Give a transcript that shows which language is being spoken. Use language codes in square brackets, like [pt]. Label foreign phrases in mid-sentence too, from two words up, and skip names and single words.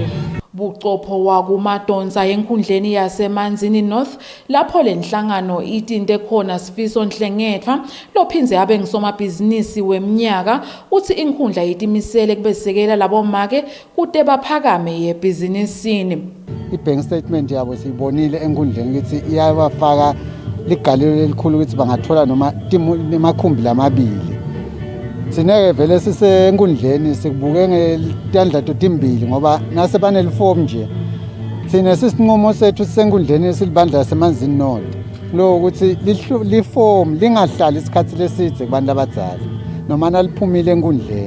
[ss] Bucopho wakumadonsa enkhundleni yasemanzini North lapho lenhlangano itinte khona Sifiso Nhlengetwa lophinze abe ngisomabhizinisi weminyaka uthi inkhundla itimisele kubesekela labomake kude baphakame yebhizinisini. [en] Ibank statement [ss] yabo siyibonile enkundleni ukuthi iyabafaka ligalelo elikhulu ukuthi bangathola noma emakhumbi lamabili. Sineke vele sisenkundleni sikubuke ngetandla totimbili ngoba nase baneliform nje. Thina sisinqumo sethu sisenkundleni silibandla semanzini North. Lo ukuthi liform lingahlali isikhathi lesidze kubantu abadzala noma naliphumile enkundleni.